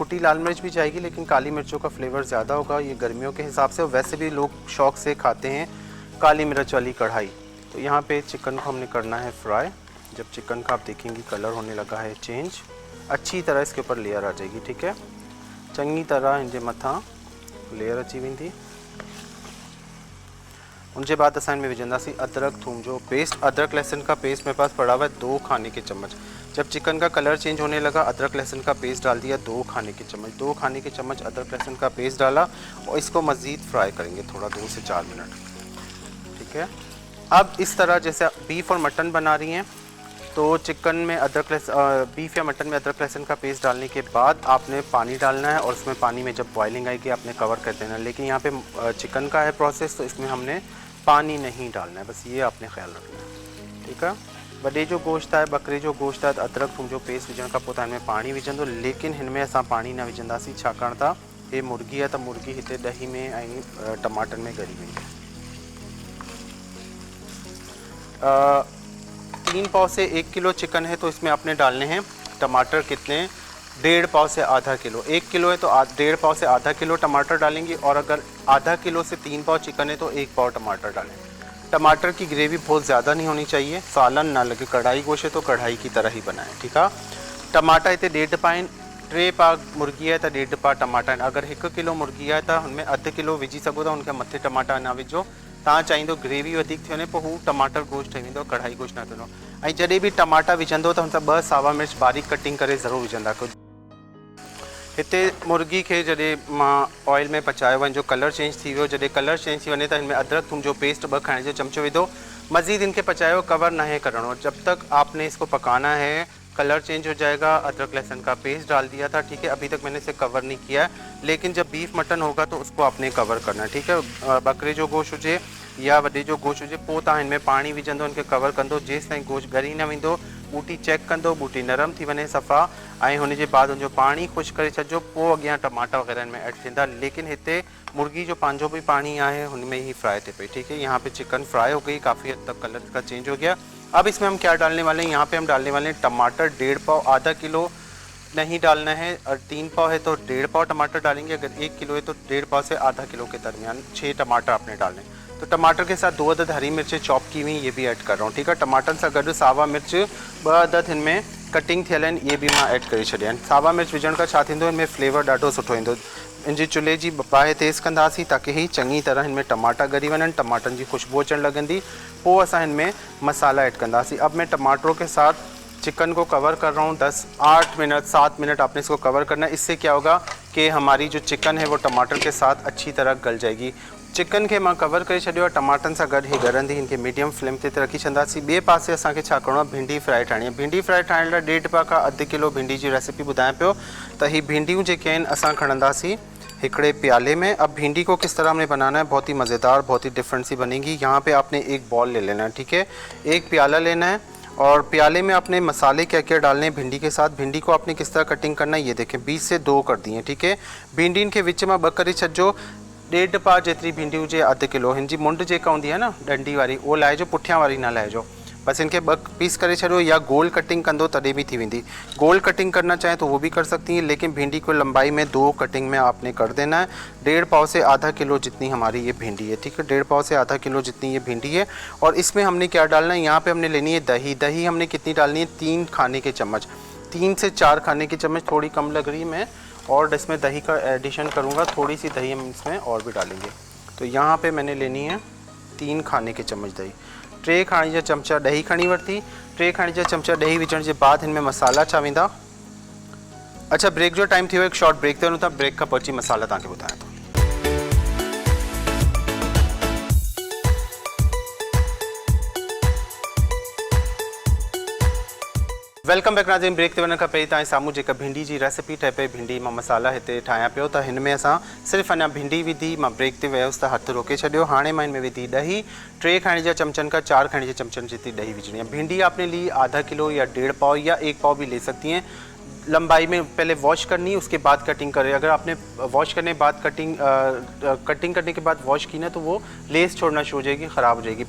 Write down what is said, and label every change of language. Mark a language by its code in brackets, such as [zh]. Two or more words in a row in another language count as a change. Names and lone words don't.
[hi] कुटी लाल मिर्च भी जाएगी लेकिन काली मिर्चों का फ्लेवर ज़्यादा होगा, ये गर्मियों के हिसाब से। और वैसे भी लोग शौक से खाते हैं काली मिर्च वाली कढ़ाई। तो यहाँ पे चिकन को हमने करना है फ्राई। जब चिकन का आप देखेंगे कलर होने लगा है चेंज, अच्छी तरह इसके ऊपर लेयर आ जाएगी। [sd] ठीक है, चंगी तरह इनके मथा लेयर अची वेंदी। उनके बाद असां इनमें विझंदासीं अदरक थूम जो पेस्ट। [hi] अदरक लहसुन का पेस्ट मेरे पास पड़ा हुआ है 2 खाने के चम्मच। जब चिकन का कलर चेंज होने लगा, अदरक लहसुन का पेस्ट डाल दिया 2 खाने के चम्मच। 2 खाने के चम्मच अदरक लहसुन का पेस्ट डाला और इसको मज़ीद फ्राई करेंगे थोड़ा 2 से 4 मिनट। ठीक है, अब इस तरह जैसे बीफ और मटन बना रही हैं तो चिकन में बीफ या मटन में अदरक लहसुन का पेस्ट डालने के बाद आपने पानी डालना है और उसमें पानी में जब बॉइलिंग आएगी आपने कवर कर देना है। लेकिन यहाँ पे चिकन का है प्रोसेस तो इसमें हमने पानी नहीं डालना है, बस ये आपने ख्याल रखना है। [sd] ठीक है, वॾे जो गोश्त है बकरे जो गोश्त है अदरक थूम जो पेस्ट विझण खां पोइ तव्हां हिनमें पाणी विझंदो, लेकिन हिनमें असां पाणी न विझंदासीं छाकाणि त हे मुर्गी है तो मुर्गी हिते दही में ऐं टमाटर में ॻरी वेंदी। [hi] 3 पाव से 1 किलो चिकन है तो इसमें आपने डालने हैं टमाटर कितने, 1.5 पाव से आधा किलो। 1 किलो है तो 1.5 पाव से आधा किलो टमाटर डालेंगे, और अगर आधा किलो से 3 पाव चिकन है तो 1 पाव टमाटर डालें। टमाटर की ग्रेवी बहुत ज़्यादा नहीं होनी चाहिए, सालन ना लगे। कढ़ाई गोश्त है तो कढ़ाई की तरह ही बनाएं। [sd] ठीक है, टमाटा इतने 1.5 पाइन, 3 पा मुर्गी है तो 1.5 पा टमाटा आहिनि। अगर 1 किलो मुर्गी है तो उनमें अधु किलो विझी सघो था, उनके मथे टमाटा ना विझो। तव्हां चाहींदो ग्रेवी वधीक थी वञे पोइ हू टमाटर गोश्त ठही वेंदो, कढ़ाई गोश्त न थींदो। ऐं जॾहिं बि टमाटा विझंदो त हुन सां 2 सावा मिर्च बारीक कटिंग करे ज़रूरु विझंदा कयो। हिते मुर्गी के जॾहिं मां ऑयल में पचायो वञ जो [en] colour change [sd] थी वियो, जॾहिं [en] colour change [sd] थी वञे त हिनमें अदरक थूम जो पेस्ट 2 खाने जो चमचो विधो। मज़ीद इनके पचायो, कवर ना है करणो, [hi] जब तक आपने इसको पकाना है। [en] colour change [hi] हो जाएगा, अदरक लहसुन का पेस्ट डाल दिया था। ठीक है, अभी तक मैंने इसे कवर नहीं किया है, लेकिन जब बीफ मटन होगा तो उसको आपने कवर करना है। [sd] ठीक है, बकरे जो गोश्त हुजे या वॾे जो गोश्त हुजे पोइ तव्हां हिनमें पाणी विझंदो, इनके कवर कंदो जेसि ताईं गोश्त ॻरी न वेंदो। बूटी चेक कंदो, बूटी नरम थी वञे सफ़ा, ऐं हुनजे बाद हुनजो पाणी ख़ुशि करे छॾिजो, पोइ अॻियां टमाटा वग़ैरह इनमें ऐड थींदा। लेकिन हिते मुर्गी जो पंहिंजो भी पानी आहे हुनमें ही फ्राई थे पई। [hi] ठीक है, यहाँ पे चिकन फ्राई हो गई, काफ़ी हद तक कलर का चेंज हो गया। अब इसमें हम क्या डालने वाले हैं, यहाँ पे हम डालने वाले हैं टमाटर 1.5 पाव। आधा किलो नहीं डालना है, और 3 पाव है तो 1.5 पाव टमाटर डालेंगे। अगर 1 किलो है तो 1.5 पाव से आधा किलो के दरमियान 6 टमाटर आपने डालने। तो टमाटर के साथ 2 अदद हरी मिर्चें चॉप की हुई ये भी ऐड कर रहा हूँ। [sd] ठीक है, टमाटर से गॾु सावा मिर्च 2 अदद इनमें कटिंग थियल आहिनि, ये भी मां ऐड करे छॾिया आहिनि। सावा मिर्च विझण खां छा थींदो, इनमें फ्लेवर ॾाढो सुठो ईंदो। इनजी चुल्हे जी बाहि तेज़ कंदासीं ताकि ही चङी तरह इनमें टमाटा ॻरी वञनि, टमाटनि जी खुशबू अचणु लॻंदी, पोइ असां इनमें मसाला ऐड कंदासीं। [hi] अब मैं टमाटरों के साथ चिकन को कवर कर रहा हूँ 8 मिनट 7 मिनट आपने इसको कवर करना है। इससे क्या होगा कि हमारी जो चिकन है वो टमाटर के साथ अच्छी तरह गल जाएगी। [sd] चिकन के मां कवर करे छॾियो आहे, टमाटनि सां गॾु ही ॻरंदी, इनके मीडियम फ्लेम ते रखी छॾंदासीं। ॿिए पासे असांखे छा करिणो आहे, भिंडी फ्राई ठाहिणी आहे। भिंडी फ्राई ठाहिण लाइ 1.5 पा खां अधु किलो भिंडी जी रेसिपी ॿुधायां पियो। त ही भिंडियूं जेके आहिनि असां खणंदासीं हिकड़े प्याले में। [hi] अब भिंडी को किस तरह हमने बनाना है, बहुत ही मज़ेदार, बहुत ही डिफरेंट सी बनेगी। यहाँ पे आपने एक बॉल ले लेना है। ठीक है, एक प्याला लेना है और प्याले में आपने मसाले क्या क्या डालने हैं भिंडी के साथ। भिंडी को आपने किस तरह कटिंग करना है ये देखें, 20 से 2 कर दिए। [sd] ठीक है, भिंडी इनके विच में 2 करे छॾिजो। 1.5 पा जेतिरी भिंडी हुजे अधु किलो। हिन जी मुंड जेका हूंदी आहे न डंडी वारी, वो लाहिजो, पुठियां वारी न लाहिजो। बस इनके ब पीस करे छो या गोल कटिंग कंदो तॾहिं भी थी वेंदी। [hi] गोल कटिंग करना चाहें तो वो भी कर सकती हैं, लेकिन भिंडी को लंबाई में 2 कटिंग में आपने कर देना है। 1.5 पाव से आधा किलो जितनी हमारी ये भिंडी है, ठीक है, 1.5 पाव से आधा किलो जितनी ये भिंडी है। और इसमें हमने क्या डालना है, यहाँ पे हमने लेनी है दही। दही हमने कितनी डालनी है, 3 खाने के चम्मच, 3 से 4 खाने के चम्मच। थोड़ी कम लग रही है मैं, और इसमें दही का एडिशन करूँगा, थोड़ी सी दही हम इसमें और भी डालेंगे। तो यहाँ पे मैंने लेनी है 3 खाने के चम्मच दही। [sd] 3 खाने जा चमचा दही खणी वरती। 3 खाने जा चमचा दही विझण के बाद इनमें मसाला छा वेंदा। अच्छा, ब्रेक जो टाइम थी, एक [en] short break [sd] ते वञूं था। ब्रेक का पची मसाला तव्हांखे ॿुधायां थो। [en] welcome back [hi] नाज़रीन। [sd] ब्रेक ते वञण खां पहिरीं तव्हांजे साम्हूं जेका भिंडी जी रेसिपी ठहे पई, भिंडी मां मसाला हिते ठाहियां पियो, त हिन में असां सिर्फ़ु अञा भिंडी विधी। मां ब्रेक ते वियुसि त हथु रोके छॾियो। हाणे मां हिन में विधी दही। 3 खाने जा चमचन का 4 खाने के चमचन जितनी दही विझनी है। [hi] भिंडी आपने ली आधा किलो या 1.5 पाव या 1 पाव भी ले सकती हैं। लंबाई में पहले वॉश करनी है, उसके बाद कटिंग करें। अगर आपने वॉश करने के बाद कटिंग करने के बाद वॉश की ना, तो वो लेस छोड़ना शुरू हो जाएगी, ख़राब हो जाएगी।